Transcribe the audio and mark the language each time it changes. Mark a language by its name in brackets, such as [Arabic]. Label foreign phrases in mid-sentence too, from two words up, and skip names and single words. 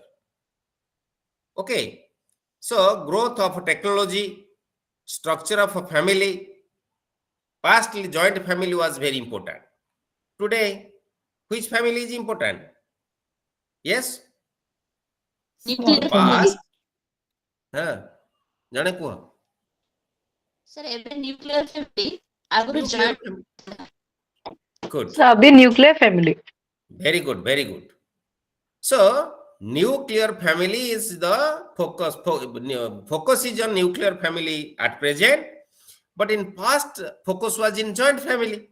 [English] Okay, so growth of technology, structure of a family. Pastly, joint family was very important. Today, which family is important? Yes? Nuclear Past. [Odia] ଜାଣି କୁହ. sir ଏବେ [English] nuclear family [Odia] ଆଗରୁ [English] Nuclear ଜଏଣ୍ଟ family. Good. Abhi nuclear family. Very good, very good. So, nuclear family is the focus. Focus is on nuclear family at present, but in past, focus was in joint family.